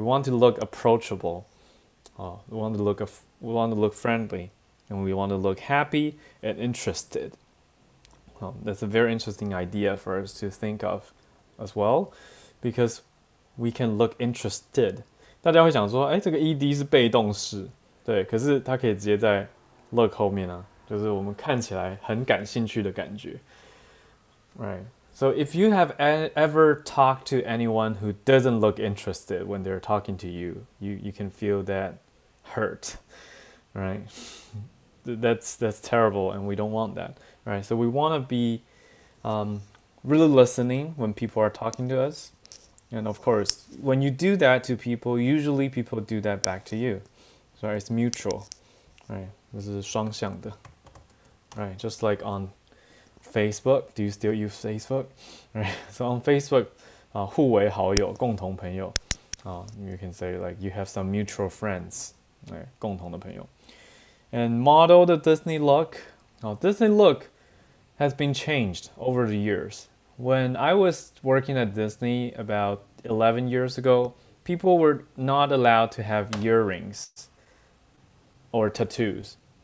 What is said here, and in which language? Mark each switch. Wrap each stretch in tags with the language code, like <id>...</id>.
<en>We want to look approachable. We want to look friendly, and we want to look happy and interested. That's a very interesting idea for us to think of as well, because we can look interested.</en> <zh>大家会想说，这个 ed 是被动式，对，可是它可以直接在 look 后面啊，就是我们看起来很感兴趣的感觉。</zh> <en>Right. So if you have ever talked to anyone who doesn't look interested when they're talking to you, you can feel that hurt, right? That's terrible, and we don't want that, right? So we want to be really listening when people are talking to us, and of course, when you do that to people, usually people do that back to you. So it's mutual, right?</en> <zh>这是双向的,</zh> <en>right? Just like on Facebook, do you still use Facebook? Right.</en> <zh>So on Facebook, 互为好友，共同朋友。</zh> <en>You can say like you have some mutual friends, right?</en> <zh>共同的朋友。</zh> <en>And model the Disney look. Disney look has been changed over the years. When I was working at Disney about 11 years ago, people were not allowed to have earrings or tattoos.</en>